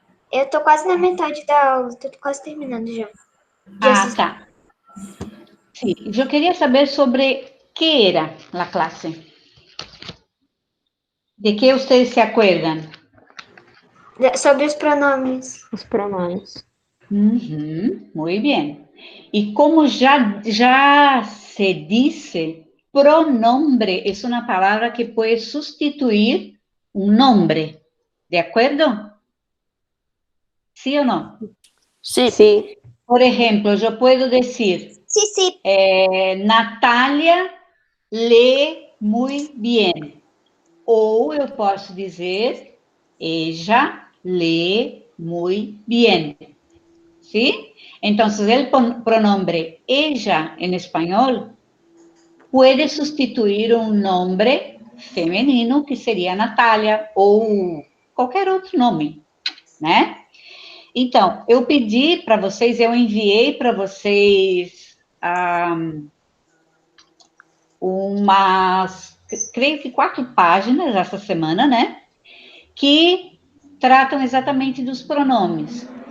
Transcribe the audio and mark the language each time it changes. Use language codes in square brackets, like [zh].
[pt] Eu tô quase na metade da aula, tô quase terminando já. Ah, tá. [es] Sí, yo quería saber sobre qué era la clase. ¿De qué ustedes se acuerdan? [pt] Sobre os pronomes. Os pronomes. [es] Muy bien. Y como ya se dice, pronombre es una palabra que puede sustituir un nombre. ¿De acuerdo? ¿Sí o no? Sí. [pt] Sim. [es] Por ejemplo, yo puedo decir, [pt] Sim. [es] Natalia lee muy bien. [pt] Ou eu posso dizer, [es] ella lee muy bien. ¿Sí? Entonces, el pronombre ella en español puede sustituir un nombre femenino, [pt] que seria Natália, ou qualquer outro nome, né? Então, eu pedi para vocês, eu enviei para vocês umas, creio que 4 páginas essa semana, né? Que tratam exatamente dos pronomes.